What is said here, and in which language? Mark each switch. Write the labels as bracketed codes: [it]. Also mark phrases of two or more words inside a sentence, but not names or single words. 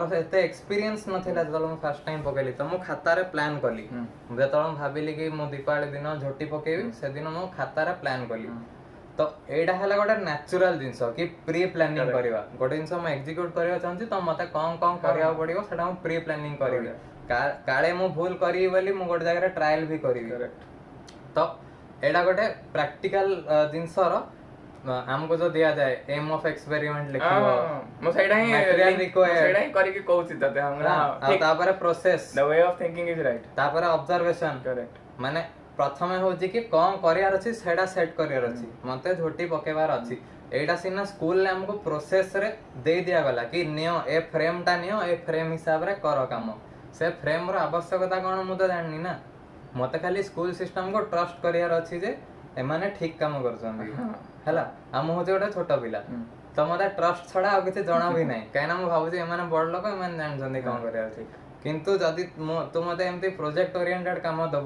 [or] ଏତେ ଏକ୍ସପିରିଏନ୍ସ ନଥିଲା ଯେତେବେଳେ ମୁଁ [en] first time [or] ପକେଇଲି ତ ମୁଁ ଖାତାରେ ପ୍ଲାନ୍ କଲି ଯେତେବେଳେ ମୁଁ ଭାବିଲି କି ମୁଁ ଦୀପାବଳି ଦିନ ଝୋଟି ପକେଇବି ସେଦିନ ମୁଁ ଖାତାରେ ପ୍ଲାନ୍ କଲି ତ ଏଇଟା ହେଲା ଗୋଟେ ନ୍ୟାଚୁରାଲ ଜିନିଷ କି [en] pre planning [or] କରିବା ଗୋଟେ ଜିନିଷ ମୁଁ ଏକ୍ଜିକ୍ୟୁଟ କରିବାକୁ ଚାହୁଁଛି ତ ମତେ କଣ କରିବାକୁ ପଡିବ ସେଟା ମୁଁ [en] pre planning [or] କରିବି କାଳେ ମୁଁ ଭୁଲ କରିବି ବୋଲି ମୁଁ ଗୋଟେ ଜାଗାରେ ଟ୍ରାଏଲ ବି କରିବି ତ ଏଇଟା ଗୋଟେ ପ୍ରାକ୍ଟିକାଲ ଜିନିଷର ଆମକୁ ଯୋଉ ଦିଆଯାଏ [en] aim of experiment [or] ଲେଖିବ ମୁଁ ସେଇଟା ହିଁ କରିକି କହୁଛି ତତେ ଆଉ ତାପରେ ପ୍ରୋସେସ [en] the way of thinking is right [or] ତାପରେ [en] observation correct [or] ମାନେ ପ୍ରଥମେ ହଉଛି କି କଣ କରିବାର ଅଛି ସେଇଟା ସେଟ୍ କରିବାର ଅଛି ମତେ ଝୋଟି ପକେଇବାର ଅଛି ଏଇଟା ସିନା ସ୍କୁଲରେ ଆମକୁ ପ୍ରୋସେସରେ ଦେଇ ଦିଆଗଲା କି ନିଅ ଏ ଫ୍ରେମଟା ନିଅ ଏ ଫ୍ରେମ ହିସାବରେ କର କାମ ସେ ଫ୍ରେମର ଆବଶ୍ୟକତା କଣ ମୁଁ ତ ଜାଣିନି ନା ମତେ ଖାଲି [en] school systemକୁ [or] ଟ୍ରଷ୍ଟ କରିବାର ଅଛି ଯେ ଏମାନେ ଠିକ କାମ କରୁଛନ୍ତି ହେଲା ଆଉ ମୁଁ ହଉଛି ଗୋଟେ ଛୋଟ ପିଲା ତ ମତେ ଟ୍ରଷ୍ଟ ଛଡା ଆଉ କିଛି ଜଣା ବି ନାହିଁ କାହିଁକିନା ମୁଁ ଭାବୁଛି ଏମାନେ ବଡ ଲୋକ ଏମାନେ ଜାଣିଛନ୍ତି କଣ କରିବାର ଅଛି କିନ୍ତୁ ଯଦି ତୁ ମତେ ଏମିତି [en] project oriented [or] କାମ ଦବୁ